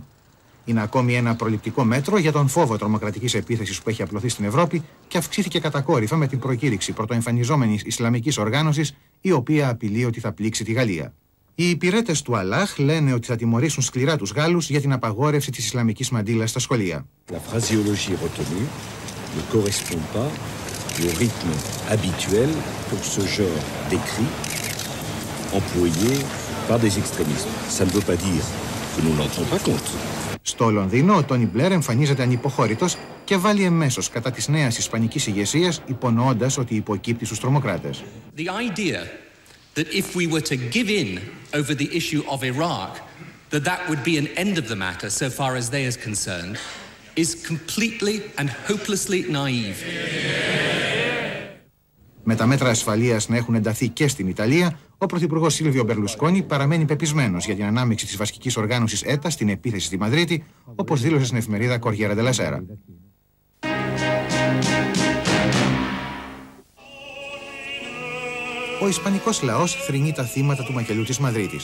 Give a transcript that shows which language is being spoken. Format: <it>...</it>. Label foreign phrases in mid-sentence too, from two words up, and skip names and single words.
<el>Είναι ακόμη ένα προληπτικό μέτρο για τον φόβο τρομοκρατικής επίθεσης που έχει απλωθεί στην Ευρώπη και αυξήθηκε κατακόρυφα με την προκήρυξη πρωτοεμφανιζόμενης Ισλαμικής οργάνωσης, η οποία απειλεί ότι θα πλήξει τη Γαλλία. Οι υπηρέτες του Αλλάχ λένε ότι θα τιμωρήσουν σκληρά τους Γάλλους για την απαγόρευση της Ισλαμικής μαντήλας στα σχολεία.</el> <fr>La phraséologie retenue ne correspond pas au rythme habituel pour ce genre d'écrit employé par des extrémistes. Ça ne veut pas dire que nous n'en tenons pas compte.</fr> <el>Στο Λονδίνο, ο Τόνι Μπλερ εμφανίζεται ανυποχώρητος και βάλει εμέσως κατά της νέας ισπανικής ηγεσίας, υπονοώντας ότι υποκύπτει στους τρομοκράτες.</el> <en>The idea that if we were to give in over the issue of Iraq, that would be an end of the matter so far as they are concerned, is completely and hopelessly naive.</en> <el>Με τα μέτρα ασφαλείας να έχουν ενταθεί και στην Ιταλία, ο πρωθυπουργός Σίλβιο Μπερλουσκόνι παραμένει πεπισμένος για την ανάμειξη της βασικής οργάνωσης ΕΤΑ στην επίθεση στη Μαδρίτη, όπως δήλωσε στην εφημερίδα Κοριέρα ντε λα Σέρα. Ο ισπανικός λαός θρηνεί τα θύματα του μακελιού της Μαδρίτης.</el>